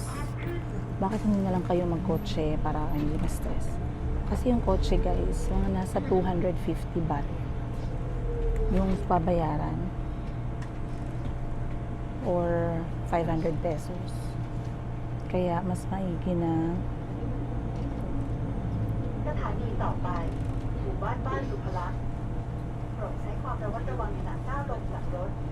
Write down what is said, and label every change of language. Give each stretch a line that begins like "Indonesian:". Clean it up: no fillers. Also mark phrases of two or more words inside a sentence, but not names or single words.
Filipino: Bakit hindi na lang kayo magkotse para hindi ma-stress? Kasi yung kotse guys, mga nasa 250 baht yung babayaran or 500 pesos. Kaya mas maigi na
Thai: สถานีต่อไปหมู่บ้านบ้านสุภลักษณ์โปรดใช้ความระมัดระวังขณะก้าวลงจากรถ